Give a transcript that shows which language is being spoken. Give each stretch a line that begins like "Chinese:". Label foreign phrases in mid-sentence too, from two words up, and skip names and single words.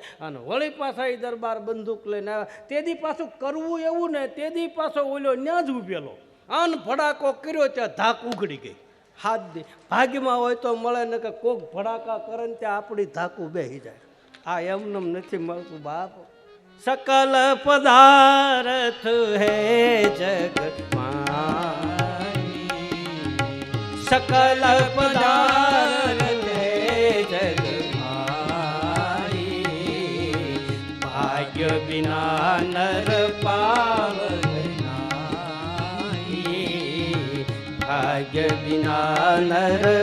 Gujarati: અને વળી પાછા એ દરબાર બંદૂક લઈને આવ્યા. તેદી પાછું કરવું એવું ને, તેદી પાછો ઓલો ન્યા જ ઉભેલો. આન ભડાકો કર્યો ત્યાં ધાક ઉઘડી ગઈ. હાથ દી ભાગ્યમાં હોય તો મળે ને કે કોક ભડાકા કરે ને ત્યાં આપણી ધાકું બેસી જાય. આ એમનેમ નથી મળતું બાપ.
Hindi: सकल पदार्थ है जग माई, सकल पदार्थ है जग माई, भाग्य बिना नर पावनाई, भाग्य बिना नर